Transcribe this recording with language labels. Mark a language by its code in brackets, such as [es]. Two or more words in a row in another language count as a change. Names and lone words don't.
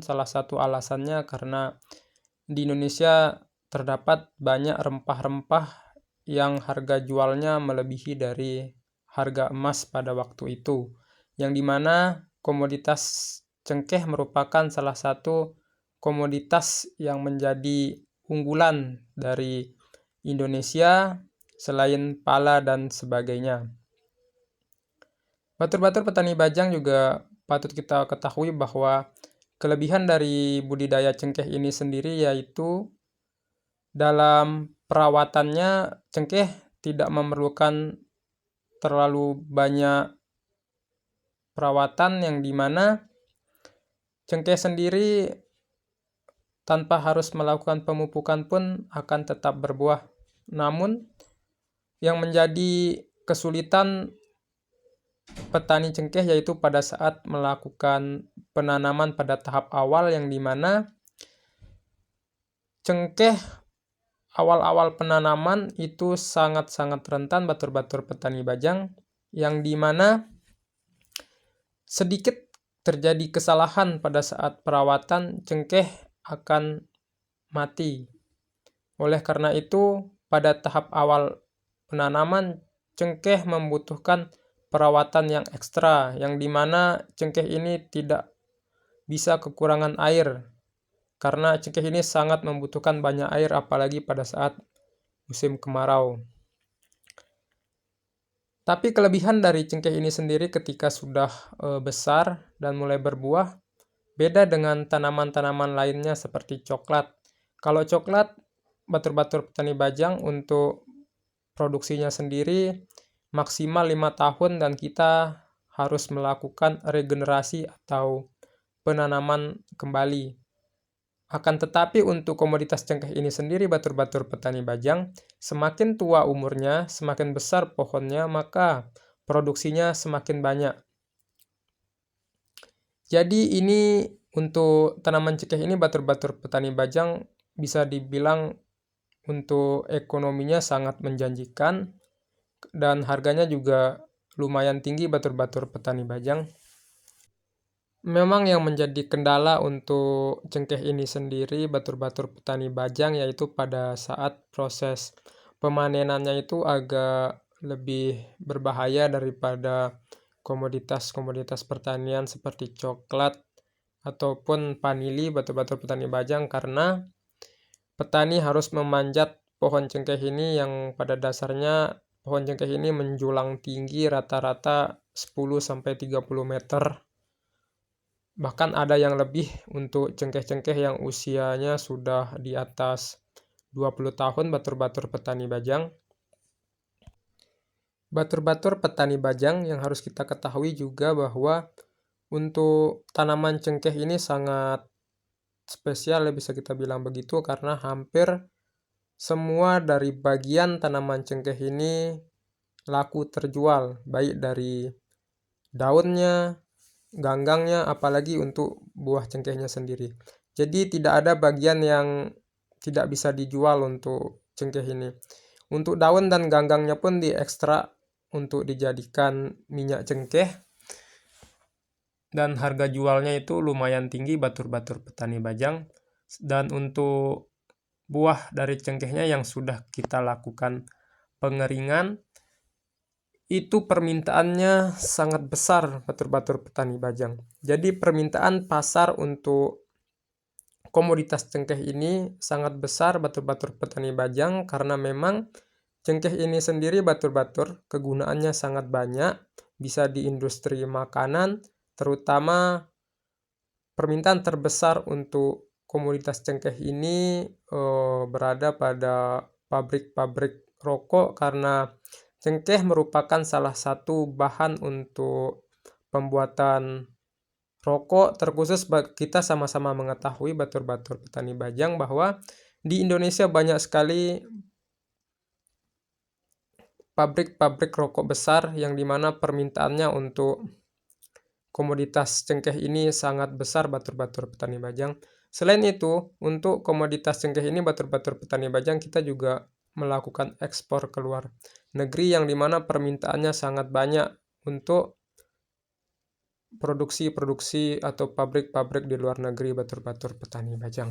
[id] Salah satu alasannya karena di Indonesia terdapat banyak rempah-rempah yang harga jualnya melebihi dari harga emas pada waktu itu, yang dimana komoditas cengkeh merupakan salah satu komoditas yang menjadi unggulan dari Indonesia selain pala dan sebagainya. [sas] Batur-batur petani bajang [id] juga patut kita ketahui bahwa kelebihan dari budidaya cengkeh ini sendiri yaitu dalam perawatannya cengkeh tidak memerlukan terlalu banyak perawatan, yang dimana cengkeh sendiri tanpa harus melakukan pemupukan pun akan tetap berbuah. Namun yang menjadi kesulitan petani cengkeh yaitu pada saat melakukan penanaman pada tahap awal, yang dimana cengkeh awal-awal penanaman itu sangat-sangat rentan, [sas] batur-batur petani bajang, [id] yang dimana sedikit terjadi kesalahan pada saat perawatan cengkeh akan mati. Oleh karena itu, pada tahap awal penanaman cengkeh membutuhkan perawatan yang ekstra, yang dimana cengkeh ini tidak bisa kekurangan air, karena cengkeh ini sangat membutuhkan banyak air apalagi pada saat musim kemarau. Tapi kelebihan dari cengkeh ini sendiri ketika sudah besar dan mulai berbuah, beda dengan tanaman-tanaman lainnya seperti coklat. Kalau coklat, [sas] batur-batur petani bajang [id] untuk produksinya sendiri maksimal 5 tahun dan kita harus melakukan regenerasi atau penanaman kembali. Akan tetapi untuk komoditas cengkeh ini sendiri, [sas] batur-batur petani bajang, [id] semakin tua umurnya, semakin besar pohonnya, maka produksinya semakin banyak. Jadi ini untuk tanaman cengkeh ini, [sas] batur-batur petani bajang, [id] bisa dibilang untuk ekonominya sangat menjanjikan dan harganya juga lumayan tinggi, [sas] batur-batur petani bajang. [id] Memang yang menjadi kendala untuk cengkeh ini sendiri, [sas] batur-batur petani bajang, [id] yaitu pada saat proses pemanenannya itu agak lebih berbahaya daripada komoditas-komoditas pertanian seperti coklat ataupun vanili, [sas] batur-batur petani bajang, [id] karena petani harus memanjat pohon cengkeh ini yang pada dasarnya pohon cengkeh ini menjulang tinggi rata-rata 10-30 meter. Bahkan ada yang lebih untuk cengkeh-cengkeh yang usianya sudah di atas 20 tahun, [sas] batur-batur petani bajang. Batur-batur petani bajang [id] yang harus kita ketahui juga bahwa untuk tanaman cengkeh ini sangat spesial, bisa kita bilang begitu, karena hampir semua dari bagian tanaman cengkeh ini laku terjual, baik dari daunnya, ganggangnya, apalagi untuk buah cengkehnya sendiri. Jadi tidak ada bagian yang tidak bisa dijual untuk cengkeh ini. Untuk daun dan ganggangnya pun diekstrak untuk dijadikan minyak cengkeh, dan harga jualnya itu lumayan tinggi, [sas] batur-batur petani bajang. [id] Dan untuk buah dari cengkehnya yang sudah kita lakukan pengeringan, itu permintaannya sangat besar, [sas] batur-batur petani bajang. [id] Jadi permintaan pasar untuk komoditas cengkeh ini sangat besar, [sas] batur-batur petani bajang, [id] karena memang cengkeh ini sendiri, batur-batur, kegunaannya sangat banyak, bisa di industri makanan, terutama permintaan terbesar untuk komoditas cengkeh ini berada pada pabrik-pabrik rokok, karena cengkeh merupakan salah satu bahan untuk pembuatan rokok. Terkhusus kita sama-sama mengetahui, [sas] batur-batur petani bajang, [id] bahwa Di Indonesia banyak sekali pabrik-pabrik rokok besar yang dimana permintaannya untuk komoditas cengkeh ini sangat besar [sas] batur-batur petani bajang. [id] Selain itu, untuk komoditas cengkeh ini [sas] batur-batur petani bajang [id] kita juga melakukan ekspor ke luar negeri yang dimana permintaannya sangat banyak untuk produksi-produksi atau pabrik-pabrik di luar negeri [sas] batur-batur petani bajang.